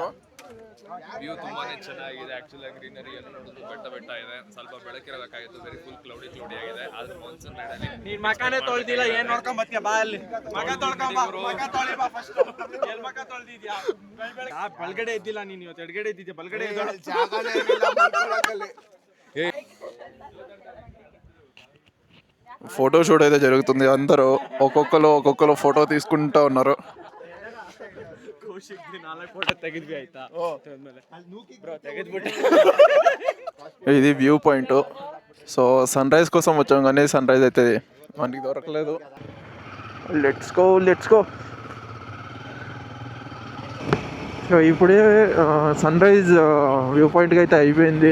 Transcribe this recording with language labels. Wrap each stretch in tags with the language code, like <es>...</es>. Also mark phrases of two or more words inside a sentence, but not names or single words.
<kn>ವ್ಯೂ ತುಂಬಾನೇ ಚೆನ್ನಾಗಿದೆ. ಆಕ್ಚುಲಿ ಗ್ರೀನರಿ ಎಲ್ಲ ನೋಡಿದ್ರು ಬೆಟ್ಟ ಇದೆ. ಸ್ವಲ್ಪ ಬೆಳಕಿರಬೇಕಾಗಿತ್ತು,</kn> <en>very full cloudy</en> <kn>ಆಗಿದೆ. ಆದ್ರೆ ಮಾನ್ಸೂನ್ ರೈಡಲ್ಲಿ ನೀನ್ ಮಕಾನೇ ತೊಳ್ದಿಲ್ಲ, ಏನ್ ನೋಡ್ಕೊಂಡ್ ಬರ್ತೀಯ? ಬಾ ಅಲ್ಲಿ ಮಕ ತೊಳ್ಕೊಂಬ, ಮಕ ತೊಳಿ ಬಾ ಫಸ್ಟ್. ಎಲ್ ಮಕ ತೊಳ್ದಿದ್ಯಾ? ಬಲ್ಗಡೆ ಇದ್ದಿಲ್ಲ ನೀನ್, ಇವತ್ತು ಎಡಗಡೆ ಇದ್ದಿದ್ಯಾ, ಬಲ್ಗಡೆ</kn> <en>photo shoot</en> <te>అయితే జరుగుతుంది. అందరూ ఒక్కొక్కరు ఫోటో తీసుకుంటా ఉన్నారు.</te> <kn>ಫೋಟೋ ತೆಗೆದ್ವಿ ಆಯ್ತಾ? ಬ್ರೋ ತೆಗೆದ್ಬಿಟ್ಟು</kn> <te>ఇది</te> <en>view point.</en> <te>సో</te> <en>sun rise</en> <te>కోసం వచ్చాం కానీ</te> <en>sun rise</en> <te>అయితే మనకి దొరకలేదు.</te> <en>let's go.</en> <te>సో ఇప్పుడే</te> <en>sun rise view</en> <te>పాయింట్కి అయితే అయిపోయింది.</te>